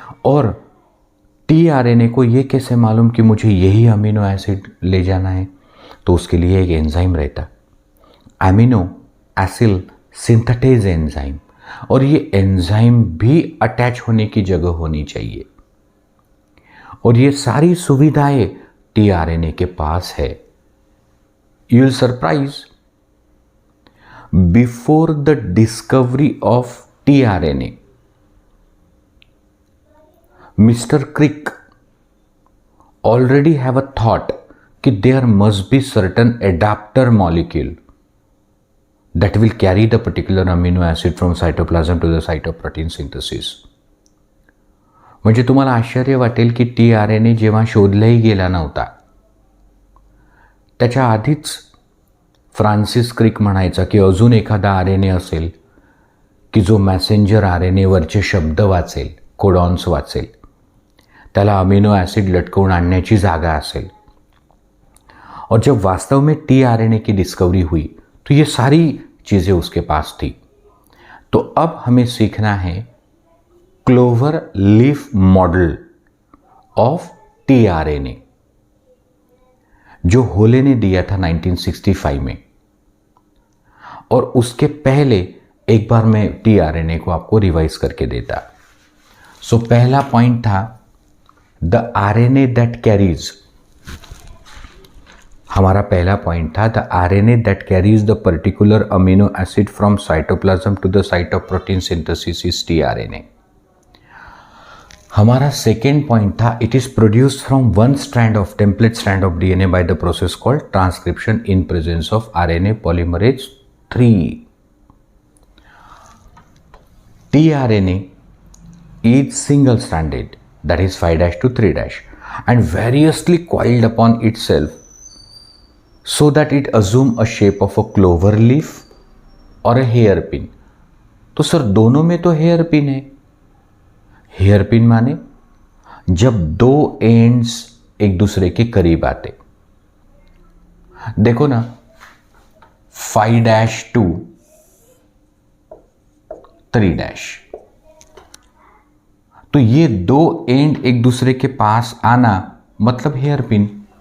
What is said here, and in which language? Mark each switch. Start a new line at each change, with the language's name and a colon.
Hindi: और टीआरएनए को ये कैसे मालूम कि मुझे यही अमीनो एसिड ले जाना है, तो उसके लिए एक एंजाइम रहता, अमीनो एसिड सिंथेटेज एंजाइम, और ये एंजाइम भी अटैच होने की जगह होनी चाहिए. और ये सारी सुविधाएं टीआरएनए के पास है.
English: You will surprise, before the discovery of tRNA, mister Crick already have a thought कि there must be certain adapter molecule that will carry the particular amino acid from cytoplasm to the site of protein synthesis.
Marathi: म्हणजे तुम्हाला आश्चर्य वाटेल की tRNA जेव्हा शोधलाही गेला नव्हता, त्याच्या आधीच फ्रान्सिस क्रिक म्हणायचा की अजून एखादा आरएनए असेल की जो मॅसेंजर आरएनए वरचे शब्द वाचेल, कोडॉन्स वाचेल, त्याला अमीनो एसिड लटकवून आणण्याची जागा असेल.
Hindi: और जब वास्तव में टीआरएनए की डिस्कवरी हुई तो ये सारी चीज़ें उसके पास थी. तो अब हमें सीखना है clover leaf model of tRNA, जो होले ने दिया था 1965 में. और उसके पहले एक बार मैं टीआरएनए को आपको रिवाइज करके देता। सो पहला पॉइंट था
English: the RNA that carries,
Hindi: हमारा पहला पॉइंट था
English: The RNA that carries the particular amino acid from cytoplasm to the site of protein synthesis is tRNA.
Hindi: हमारा सेकेंड पॉइंट था
English: It is produced from one strand of template strand of DNA by the process called transcription in presence of RNA polymerase 3। tRNA is single stranded, that is 5' to 3', and variously coiled upon itself so that it assume a shape of a clover leaf or a hairpin।
Hindi: तो sir दोनों में तो hairpin है। Hairpin माने जब दो ends एक दूसरे के करीब आते, देखो ना 5' to 3', तो ये दो एंड एक दूसरे के पास आना मतलब हेयरपिन।